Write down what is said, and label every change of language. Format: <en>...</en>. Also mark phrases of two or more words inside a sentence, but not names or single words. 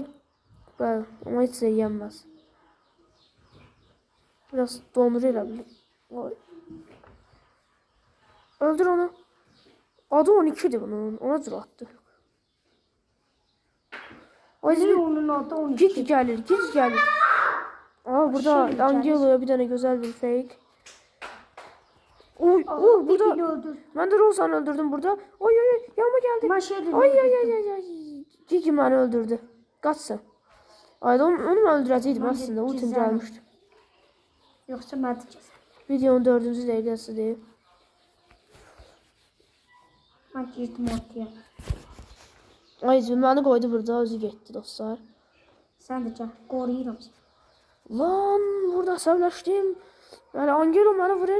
<az>Bəli, ama heç şey yenməz. Biraz donur elə bilir. Oy. Öldür onu. Adı 12'dir bunun. Ona cür attı. Onun adı 12. Giz gəlir.</az> <tr>Aa, burada Angelo'ya bir tane güzel bir fake. Oy, burada. Ben de Rosa'nı öldürdüm burada. Oy, yanıma geldi. Ay. Gigi beni öldürdü. Kaçsın.</tr> <az>Ay, onu öldürəcəydim aslında. Ultim gəlmişdi. Yoksa mən də kəsəm. Videonun 4-cü dəqiqəsidir. Mən girdim ortaya. Ay, məni qoydu burada, özü getdi dostlar. Sən də gəl, qoruyuram səni. Lan, burada əsəbləşdim. Yəni Angelo məni vurur.</az>